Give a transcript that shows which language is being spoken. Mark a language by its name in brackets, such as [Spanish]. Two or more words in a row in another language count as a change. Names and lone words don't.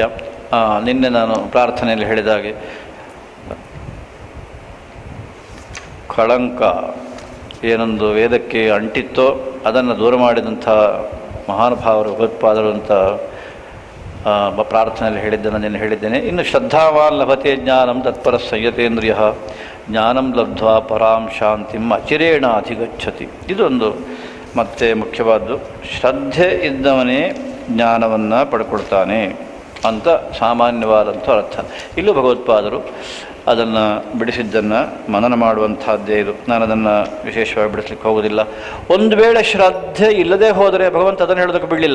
[Kannada] ನಿನ್ನೆ ನಾನು ಪ್ರಾರ್ಥನೆಯಲ್ಲಿ ಹೇಳಿದ ಹಾಗೆ ಕಳಂಕ ಏನೊಂದು ವೇದಕ್ಕೆ ಅಂಟಿತ್ತೋ ಅದನ್ನು ದೂರ ಮಾಡಿದಂಥ ಮಹಾನುಭಾವರು ಭಗವತ್ಪಾದರು ಅಂತ ಪ್ರಾರ್ಥನೆಯಲ್ಲಿ ಹೇಳಿದ್ದನ್ನು ನಿನ್ನೆ ಹೇಳಿದ್ದೇನೆ. [Sanskrit] ಇನ್ನು ಶ್ರದ್ಧಾವಾನ್ ಲಭತೆ ಜ್ಞಾನಂ ತತ್ಪರ ಸಂಯತೇಂದ್ರಿಯ ಜ್ಞಾನಂ ಲಬ್ಧ್ವಾ ಪರಾಂ ಶಾಂತಿಂ ಅಚಿರೇಣ ಅಧಿಗಚ್ಚತಿ. [Kannada] ಇದೊಂದು ಮತ್ತೆ ಮುಖ್ಯವಾದ್ದು. ಶ್ರದ್ಧೆ ಇದ್ದವನೇ ಜ್ಞಾನವನ್ನು ಪಡ್ಕೊಳ್ತಾನೆ ಅಂತ ಸಾಮಾನ್ಯವಾದಂಥ ಅರ್ಥ. ಇಲ್ಲೂ ಭಗವತ್ಪಾದರು ಅದನ್ನು ಬಿಡಿಸಿದ್ದನ್ನು ಮನನ ಮಾಡುವಂಥದ್ದೇ ಇದು. ನಾನು ಅದನ್ನು ವಿಶೇಷವಾಗಿ ಬಿಡಿಸ್ಲಿಕ್ಕೆ ಹೋಗೋದಿಲ್ಲ. ಒಂದು ವೇಳೆ ಶ್ರದ್ಧೆ ಇಲ್ಲದೆ ಹೋದರೆ ಭಗವಂತ ಅದನ್ನು ಹೇಳೋದಕ್ಕೆ ಬಿಡಲಿಲ್ಲ.